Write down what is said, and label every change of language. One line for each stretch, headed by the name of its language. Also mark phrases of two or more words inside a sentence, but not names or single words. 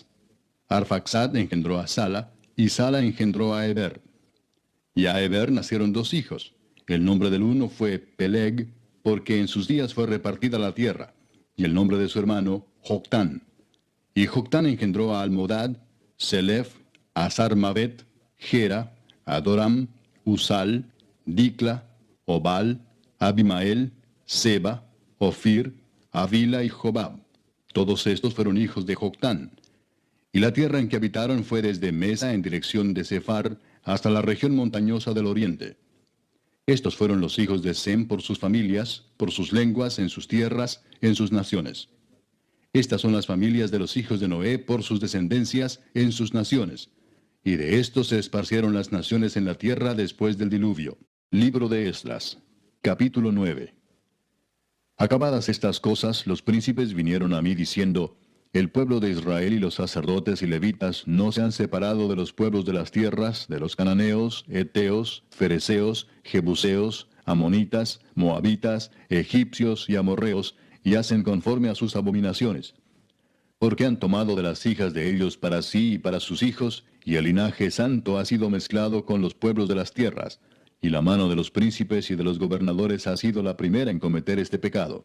Spanish: Arfaxad engendró a Sala, y Sala engendró a Eber. Y a Eber nacieron dos hijos. El nombre del uno fue Peleg, porque en sus días fue repartida la tierra, y el nombre de su hermano, Joctán. Y Joctán engendró a Almodad, Selef, Asarmavet, Gera, Adoram, Usal, Dicla, Obal, Abimael, Seba, Ofir, Avila y Jobab. Todos estos fueron hijos de Joctán. Y la tierra en que habitaron fue desde Mesa en dirección de Sefar hasta la región montañosa del oriente. Estos fueron los hijos de Sem por sus familias, por sus lenguas, en sus tierras, en sus naciones. Estas son las familias de los hijos de Noé por sus descendencias, en sus naciones. Y de estos se esparcieron las naciones en la tierra después del diluvio. Libro de Esdras, capítulo 9. Acabadas estas cosas, los príncipes vinieron a mí diciendo: El pueblo de Israel y los sacerdotes y levitas no se han separado de los pueblos de las tierras, de los cananeos, heteos, fereceos, jebuseos, amonitas, moabitas, egipcios y amorreos, y hacen conforme a sus abominaciones. Porque han tomado de las hijas de ellos para sí y para sus hijos, y el linaje santo ha sido mezclado con los pueblos de las tierras, y la mano de los príncipes y de los gobernadores ha sido la primera en cometer este pecado.